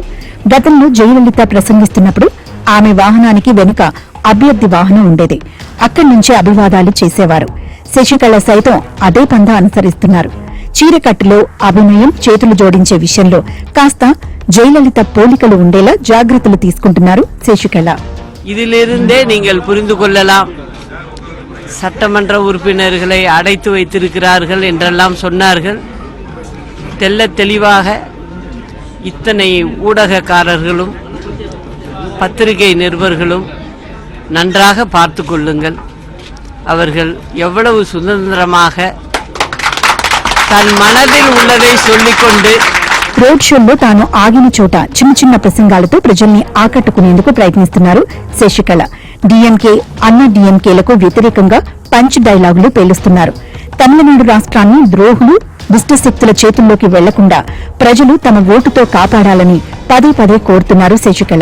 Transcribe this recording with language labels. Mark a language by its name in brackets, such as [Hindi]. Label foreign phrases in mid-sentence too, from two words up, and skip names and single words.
[Telugu] గతంలో జయలలిత ప్రసంగిస్తున్నప్పుడు ఆమె వాహనానికి వెనుక అభ్యర్థి వాహనం ఉండేది. అక్కడి నుంచే అభివాదాలు చేసేవారు. శశికళ సైతం అదే పందా అనుసరిస్తున్నారు. చీరకట్టులో అభినయం, చేతులు జోడించే విషయంలో కాస్త జయలలిత పోలికలు ఉండేలా జాగ్రత్తలు తీసుకుంటున్నారు శశికళ. [Tamil] இதிலிருந்தே நீங்கள் புரிந்து கொள்ளலாம், சட்டமன்ற உறுப்பினர்களை அடைத்து வைத்திருக்கிறார்கள் என்றெல்லாம் சொன்னார்கள். தெல்ல தெளிவாக இத்தனை ஊடகக்காரர்களும் பத்திரிகை நிருபர்களும் நன்றாக பார்த்து கொள்ளுங்கள். அவர்கள் எவ்வளவு சுதந்திரமாக தன் மனதில் உள்ளதை சொல்லிக்கொண்டு [English] road shows [Telugu] తాను ఆగిన చోట చిన్న చిన్న ప్రసంగాలతో ప్రజల్ని ఆకట్టుకునేందుకు ప్రయత్నిస్తున్నారు శశికళ. డీఎంకే, అన్నా డీఎంకేలకు వ్యతిరేకంగా [English] punch dialogues [Telugu] పేలుస్తున్నారు. తమిళనాడు రాష్ట్రాన్ని ద్రోహులు, దుష్టశక్తుల చేతుల్లోకి వెళ్లకుండా ప్రజలు తమ ఓటుతో కాపాడాలని పదే పదే కోరుతున్నారు శశికళ.